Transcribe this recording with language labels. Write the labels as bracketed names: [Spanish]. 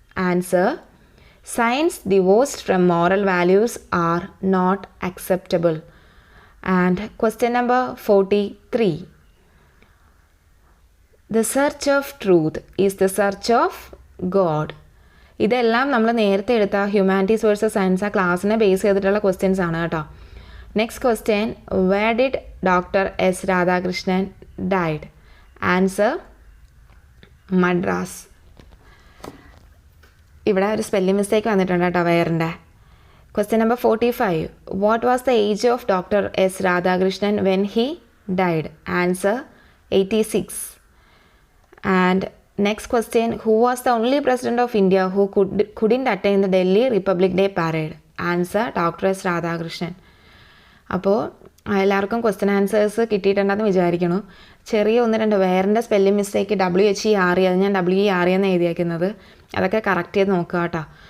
[English] Answer science divorced from moral values are not acceptable. And question number 43. The search of truth is the search of God. [Malayalam] ഇതെല്ലാം നമ്മൾ നേരത്തെ എടുത്ത humanities versus science ആ ക്ലാസ്സിനെ base ചെയ്തിട്ടുള്ള questions ആണ് കേട്ടോ. [English] Next question. Where did doctor S Radhakrishnan died? Answer Madras. [Malayalam] ഇവിടെ ഒരു സ്പെല്ലിംഗ് മിസ്റ്റേക്ക് വന്നിട്ടുണ്ട് കേട്ടോ വേറിൻ്റെ. [English] Question number 45. What was the age of doctor S Radhakrishnan when he died? Answer 86. And next question. Who was the only president of India who couldn't attend the Delhi Republic Day parade? Answer Dr. S. Radhakrishnan. [Malayalam] അപ്പോൾ എല്ലാവർക്കും question answers കിട്ടിയിട്ടുണ്ടെന്ന് വിചാരിക്കുന്നു. ചെറിയ 1-2 വേറിൻ്റെ spelling mistake WHERE അത് ഞാൻ WERE എന്ന് എഴുതിയേക്കുന്നത്, അതൊക്കെ correct ചെയ്ത് നോക്കുക കേട്ടോ.